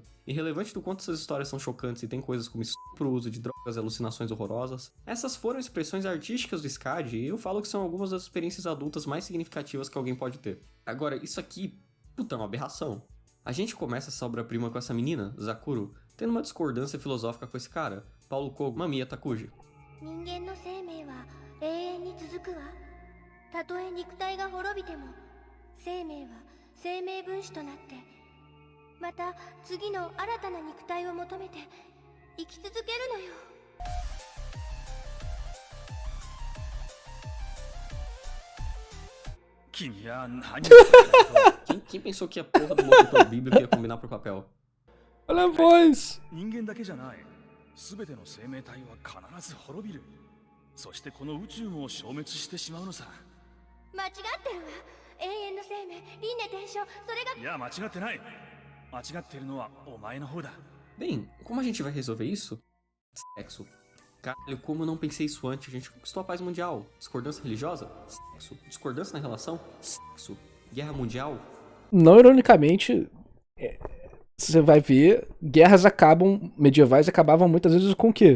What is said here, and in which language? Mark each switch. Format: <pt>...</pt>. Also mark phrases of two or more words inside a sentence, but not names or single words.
<pt>Irrelevante do quanto essas histórias são chocantes e tem coisas como estupro, uso de drogas e alucinações horrorosas, essas foram expressões artísticas do Skadi e eu falo que são algumas das experiências adultas mais significativas que alguém pode ter. Agora, isso aqui, puta, é uma aberração. A gente começa essa obra-prima com essa menina, Zakuro, tendo uma discordância filosófica com esse cara, Paulo Kogo Mamiya Takuji.</pt> <ja>永遠に続くわ。たとえ肉体が滅びても、生命は生命分子となって、また次の新たな肉体を求めて生き続けるのよ。</ja> <pt>Quem pensou que a porra do motor bíblico ia combinar pro papel? Olha a voz!</pt> <ja>人間だけじゃない。全ての生命体は必ず滅びる。そしてこの宇宙も消滅してしまうのさ。間違ってるわ。永遠の生命、輪廻転生、それが。いや、間違ってない。間違ってるのはお前の方だ。</ja> <pt>Bem, como a gente vai resolver isso? Sexo. Caralho, como eu não pensei isso antes? A gente conquistou a paz mundial. Discordância religiosa? Sexo. Discordância na relação? Sexo. Guerra mundial? Não ironicamente, você vai ver, guerras medievais acabavam muitas vezes com o quê?</pt>